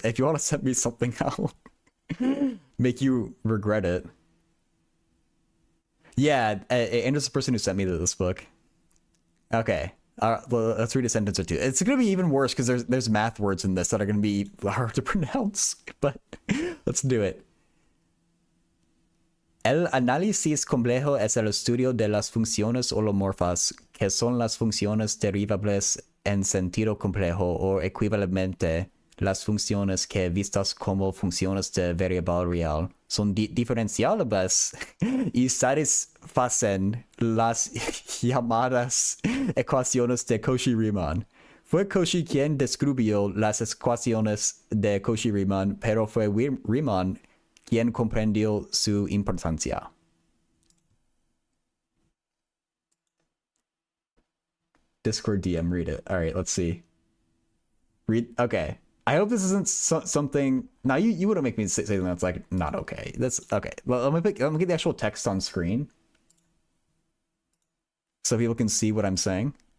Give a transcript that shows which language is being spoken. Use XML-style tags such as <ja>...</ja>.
<en>If you want to send me something, I'll make you regret it. Yeah, Andrew's the person who sent me this book. Okay. Let's read a sentence or two. It's gonna be even worse because there's math words in this that are gonna be hard to pronounce. But let's do it.</en> <es>El análisis complejo es el estudio de las funciones holomorfas, que son las funciones derivables en sentido complejo o equivalente las funciones que vistas como funciones de variable real son diferenciables y satisfacen las llamadas ecuaciones de Cauchy-Riemann. Fue Cauchy quien descubrió las ecuaciones de Cauchy-Riemann, pero fue Riemann quien comprendió su importancia.</es> <en>Discord DM, read it. All right, let's see. Read. Okay. I hope this isn't something. Now you wouldn't make me say something that's like not okay. That's okay. Well, let me get the actual text on screen so people can see what I'm saying.</en>